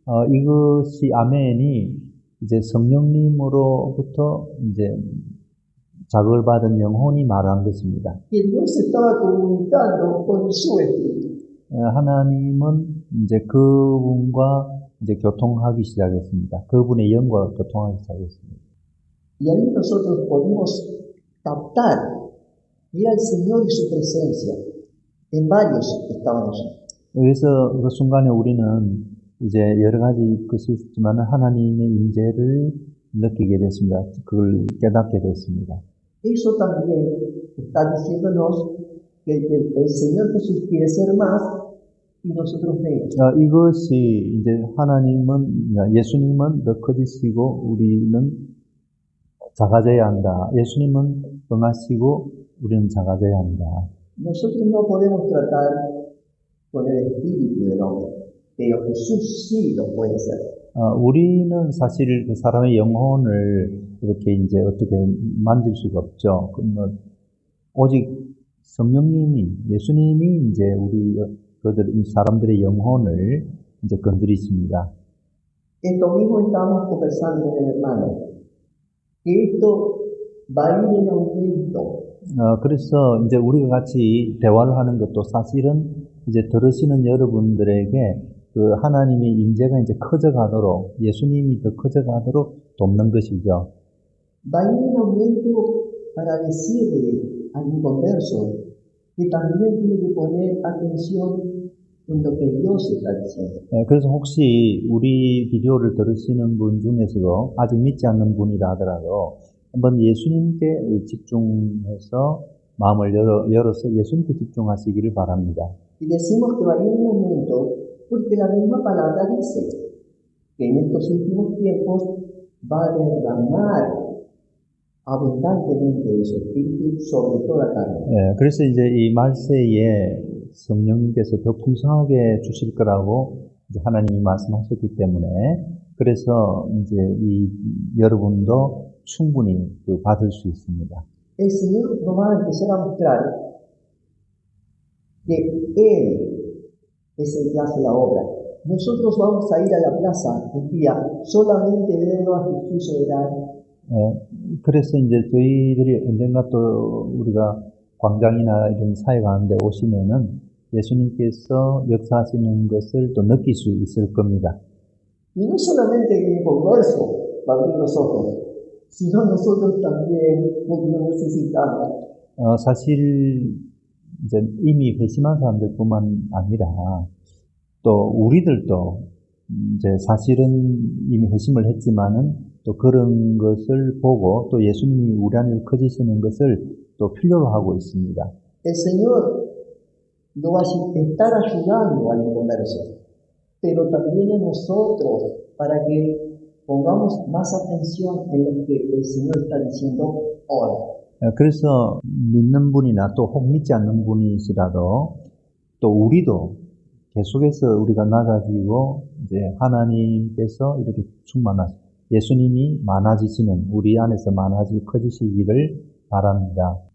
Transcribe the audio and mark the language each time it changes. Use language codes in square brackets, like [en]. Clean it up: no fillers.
[ko] 이것이 아멘이 이제 성령님으로부터 이제 자극을 받은 영혼이 말한 것입니다. [es] Que Dios estaba comunicando con su espíritu. [ko] 하나님은 이제 그분과 이제 교통하기 시작했습니다. 그분의 영과 교통하기 시작했습니다. [es] Y ahí nosotros pudimos captar que era el Señor y su presencia. En varios estaban allí. [ko] 그래서 그 순간에 우리는 이제 여러 가지 것이 있지만 하나님의 임재를 느끼게 됐습니다. 그걸 깨닫게 됐습니다. [es] Eso también está diciéndonos que el Señor Jesús quiere ser más y nosotros menos. [ko] 이것이 이제 하나님은, 예수님은 더 커지시고 우리는 작아져야 한다. 예수님은 응하시고 우리는 작아져야 한다. [es] Nosotros no podemos tratar con el espíritu del hombre, pero Jesús sí lo puede hacer. [ko] 우리는 사실 그 사람의 영혼을 이렇게 이제 어떻게 만질 수가 없죠. 오직 성령님이, 예수님이 이제 이 사람들의 영혼을 이제 건드리십니다. [es] Esto mismo estamos conversando con el hermano, que esto va a ir en aumento. [ko] 그래서 이제 우리가 같이 대화를 하는 것도 사실은 이제 들으시는 여러분들에게 그 하나님의 임재가 이제 커져가도록, 예수님이 더 커져가도록 돕는 것이죠. [es] Va a ir en aumento para decirle al inconverso que también tiene que poner atención en lo que Dios está diciendo. [ko] 그래서 혹시 우리 비디오를 들으시는 분 중에서도 아직 믿지 않는 분이라 하더라도 한번 예수님께 집중해서 마음을 열어서 예수님께 집중하시기를 바랍니다. [es] Y decimos que va a ir en aumento porque la misma palabra dice que en estos últimos tiempos va a derramar abundantemente de su espíritu sobre toda carne. [ko] 그래서 이제 이 말세에 성령님께서 더 풍성하게 주실 거라고 이제 하나님이 말씀하셨기 때문에 그래서 이제 이 여러분도 충분히 받을 수 있습니다. [es] El Señor nos va a empezar a mostrar que Él es el que hace la obra. Nosotros vamos a ir a la plaza un día solamente verlo a Jesús orar. [ko] 그래서 이제 저희들이 언젠가 또 우리가 광장이나 이런 사회 가운데 오시면은 예수님께서 역사하시는 것을 또 느낄 수 있을 겁니다. [es] Y no solamente el mismo verso va a abrir los ojos, sino nosotros también porque lo necesitamos. [ko] 사실 이제 이미 회심한 사람들뿐만 아니라 또 우리들도 이제 사실은 이미 회심을 했지만은 또 그런 것을 보고 또 예수님이 우리 안에 커지시는 것을 또 필요로 하고 있습니다. [es] El Señor lo va a estar ayudando al inconverso, pero también a nosotros para que pongamos más atención en lo que el Señor está diciendo hoy. [ko] 그래서 믿는 분이나 또 혹 믿지 않는 분이시라도 또 우리도 계속해서 우리가 낮아지고 이제 하나님께서 이렇게 충만하시고 예수님이 많아지시는 우리 안에서 많아지고 커지시기를 바랍니다.